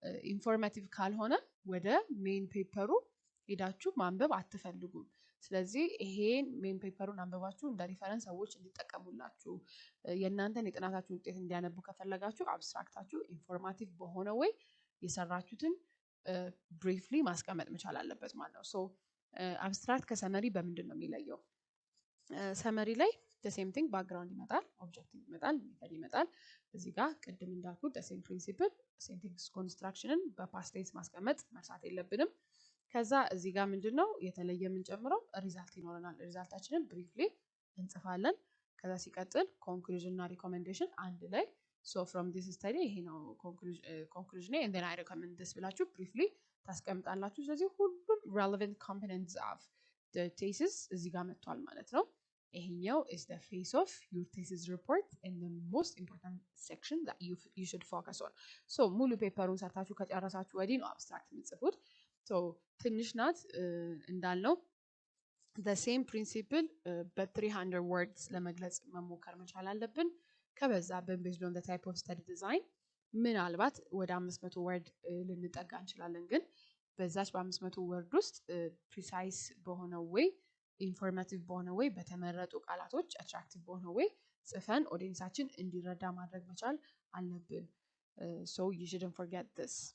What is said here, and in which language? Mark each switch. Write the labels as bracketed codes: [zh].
[am] ኢንፎርማቲቭ ካልሆነ ወደ ሜን ፔፐሩ ሄዳችሁ ማንበብ አትፈልጉም። ስለዚህ ይሄን ሜን ፔፐሩን አንብባችሁ እንደ ሪፈረንስ ሰዎች እንዲጠቀሙላችሁ የእናንተን የጥናታችሁን ውጤት እንዲያነቡ ከፈለጋችሁ አብስትራክታችሁ ኢንፎርማቲቭ በሆነ ወይ የሰራችሁትን ብሪፍሊ ማስቀመጥ መቻል አለበት ማለት ነው። ሶ አብስትራክት ከሰመሪ በምንድን ነው የሚለየው? ሰመሪ ላይ [en] the same thing [am] ባክግራውንድ ይመጣል፣ ኦብጀክቲቭ ይመጣል፣ ሜተድ ይመጣል። እዚህ ጋር ቅድም እንዳልኩት [en] the same principle [am] ሴንቴንስ ኮንስትራክሽንን በፓስት ቴንስ ማስቀመጥ መርሳት የለብንም። ከዛ እዚህ ጋር ምንድነው የተለየ የምንጨምረው? ሪዛልት ይኖረናል። ሪዛልታችንን ብሪፍሊ እንጽፋለን። ከዛ ሲቀጥል ኮንክሉዥን እና ሪኮሜንዴሽን አንድ ላይ [en] so from this study [am] ይሄ ነው ኮንክሉዥን [en] and then I recommend this [am] ብላችሁ briefly ታስቀምጣላችሁ። ስለዚህ ሁሉም [en] relevant components of the thesis [am] እዚህ ጋር መጥቷል ማለት ነው። ይሄኛው [en] is the face of your thesis report and the most important section that you should focus on. [am] so ሙሉ ፔፐሩን ሰርታችሁ ከጨረሳችሁ ወዲህ ነው አብስትራክት የምትጽፉት። so ትንሽ ናት እንዳልነው [en] the same principle but [am] 300 words ለመግለጽ መሞከር መቻል አለብን። ከበዛብን [en] based on the type of study design [am] ምናልባት ወደ 500 ወርድ ልንጠጋ እንችላለን። ግን በዛች በ500 ወርድ ውስጥ ፕሪሳይስ በሆነ ወይ ኢንፎርማቲቭ በሆነ ወይ በተመረጡ ቃላቶች አትራክቲቭ በሆነ ወይ ጽፈን ኦዲየንሳችን እንዲረዳ ማድረግ መቻል አለብን። [en] so you shouldn't forget this.